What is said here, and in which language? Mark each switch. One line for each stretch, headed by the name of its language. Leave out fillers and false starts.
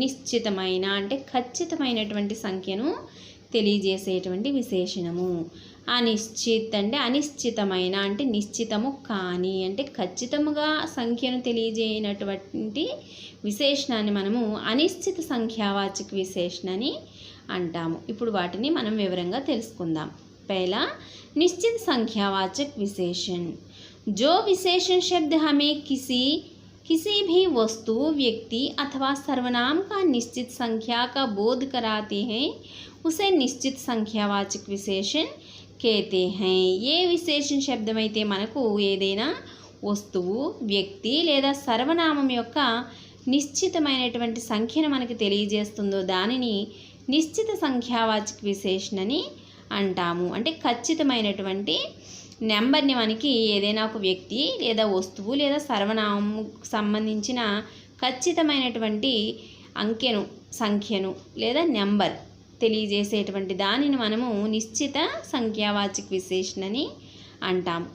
Telugu: నిశ్చితమైన అంటే ఖచ్చితమైనటువంటి సంఖ్యను తెలియజేసేటువంటి విశేషణము। అనిశ్చిత్ అంటే అనిశ్చితమైన అంటే నిశ్చితము కానీ అంటే ఖచ్చితముగా సంఖ్యను తెలియజేయనటువంటి విశేషణాన్ని మనము అనిశ్చిత సంఖ్యావాచక విశేషణ అని అంటాము। ఇప్పుడు వాటిని మనం వివరంగా తెలుసుకుందాం।
Hindi: पहला निश्चित संख्यावाचक विशेषण जो विशेषण शब्द हमें किसी भी वस्तु, व्यक्ति अथवा सर्वनाम का निश्चित संख्या का बोध कराते हैं उसे निश्चित संख्यावाचक विशेषण कहते हैं। ये विशेषण
Telugu: శబ్దమైతే మనకు ఏదైనా వస్తువు, వ్యక్తి లేదా సర్వనామం యొక్క నిశ్చితమైనటువంటి సంఖ్యను మనకు తెలియజేస్తుందో దానిని నిశ్చిత సంఖ్యావాచక విశేషణ అని అంటాము। అంటే ఖచ్చితమైనటువంటి నెంబర్ని మనకి ఏదైనా ఒక వ్యక్తి లేదా వస్తువు లేదా సర్వనామం సంబంధించిన ఖచ్చితమైనటువంటి అంకెను, సంఖ్యను లేదా నెంబర్ తెలియజేసేటువంటి దానిని మనము నిశ్చిత సంఖ్యావాచక విశేషణ అని అంటాం।